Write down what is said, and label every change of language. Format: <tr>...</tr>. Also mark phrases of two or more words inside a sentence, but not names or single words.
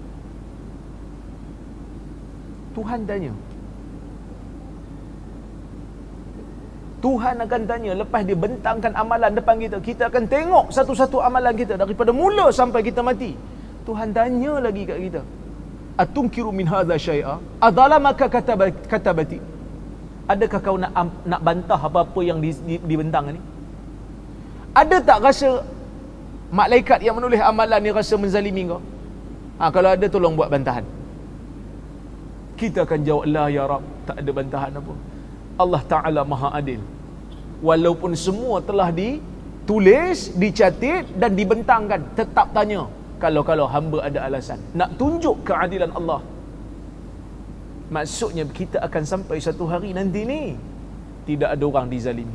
<ms>Tuhan tanya, Tuhan akan tanya, lepas dia bentangkan amalan depan kita, kita akan tengok satu-satu amalan kita daripada mula sampai kita mati. Tuhan tanya lagi kat kita,</ms> <ar>أتنكر من هذا شيئا أظلمك كتبتي.</ar> <ms>Adakah kau nak bantah apa-apa yang dibentang ni? Ada tak rasa malaikat yang menulis amalan ni rasa menzalimi kau? Kalau ada, tolong buat bantahan. Kita akan jawab,</ms> <ar>لا يا رب,</ar> <ms>tak ada bantahan apa. Allah Ta'ala maha adil. Walaupun semua telah ditulis, dicatat dan dibentangkan, tetap tanya kalau hamba ada alasan. Nak tunjuk keadilan Allah. Maksudnya kita akan sampai satu hari nanti ni tidak ada orang dizalimi.</ms>